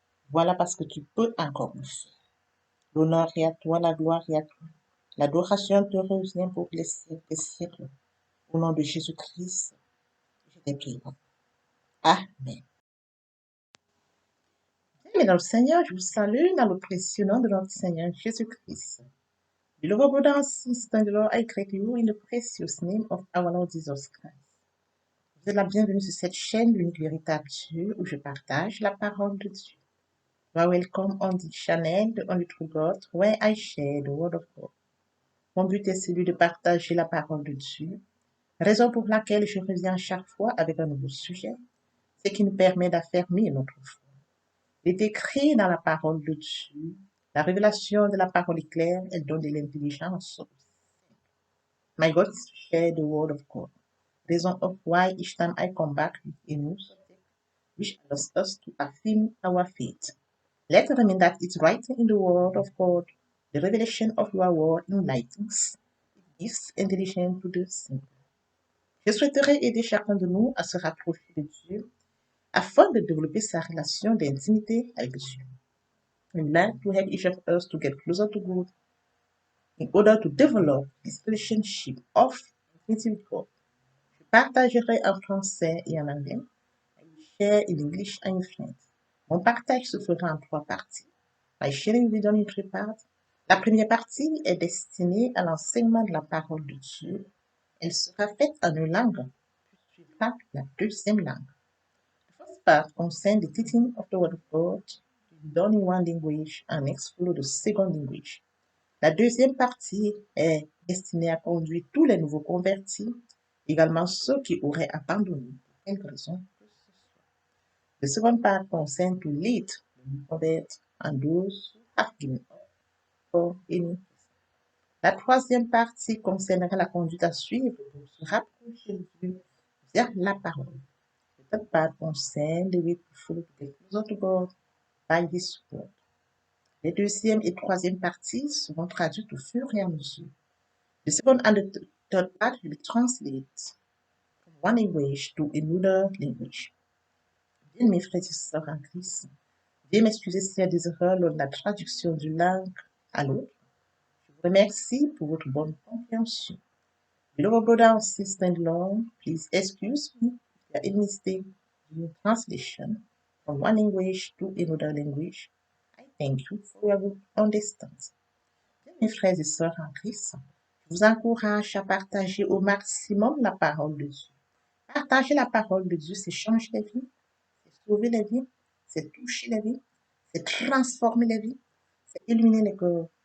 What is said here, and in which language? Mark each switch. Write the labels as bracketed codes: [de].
[fr] Voilà parce que tu peux encore le faire. L'honneur est à toi, la gloire est à toi. L'adoration te revient pour les siècles des siècles. Au nom de Jésus-Christ, je t'ai prié. Amen. Bien, dans le Seigneur, je vous salue dans le précieux nom de notre Seigneur Jésus-Christ. [en] Beloved brothers and sisters in the Lord, I greet you in the precious name of our Lord Jesus Christ. [fr] Vous êtes la bienvenue sur cette chaîne de l'unique véritable Dieu où je partage la parole de Dieu. [en] You are welcome on this channel, the only true God, where I share the word of God. [fr] Mon but est celui de partager la parole de Dieu, raison pour laquelle je reviens chaque fois avec un nouveau sujet, ce qui nous permet d'affermir notre foi. Il est écrit dans la parole de Dieu, la révélation de la parole est claire, elle donne de l'intelligence. [en] My God is to share the word of God. Reason of why each time I come back with a new subject, which allows us to affirm our faith. Let it remain that it's written in the word of God. The revelation of your word enlightens, it gives intelligence to the simple. [fr] Je souhaiterais aider chacun de nous à se rapprocher de Dieu afin de développer sa relation d'intimité avec Dieu. [en] And like to help each of us to get closer to God in order to develop this relationship of intimacy with God. [fr] Je partagerai en français et en anglais. [en] I will share in English and in French. [fr] Mon partage se fera en 3 parties. [en] My sharing will be done in 3 parts. [fr] La première partie est destinée à l'enseignement de la parole de Dieu. Elle sera faite en une langue, puis suivra la deuxième langue. [en] The first part concerns the teaching of the Word of God, done in one language, and next follow the second language. [fr] La deuxième partie est destinée à conduire tous les nouveaux convertis, également ceux qui auraient abandonné pour quelque raison que ce soit. [en] The second part concerns to lead the new converts and those who have given up for any reason. [fr] La troisième partie concernera la conduite à suivre pour se rapprocher de Dieu vers la parole. [en] The third part concerns the way to follow to get closer to God by His word. [fr] Les deuxième et troisième parties seront traduites au fur et à mesure. [en] The second and the third part will be translated from one language to another language. [fr] Bien, mes frères et sœurs en Christ, veuillez m'excuser s'il y a des erreurs lors de la traduction d'une langue à l'autre. Je vous remercie pour votre bonne compréhension. [en] Beloved brothers and sisters in the Lord, please excuse me if there is a mistake in translation from one language to another language. I thank you for your good understanding. [fr] Bien, mes frères et sœurs en Christ, je vous encourage à partager au maximum la parole de Dieu. Partager la parole de Dieu, c'est changer les vies, c'est sauver les vies, c'est toucher les vies, c'est transformer les vies, c'est illuminer les cœurs.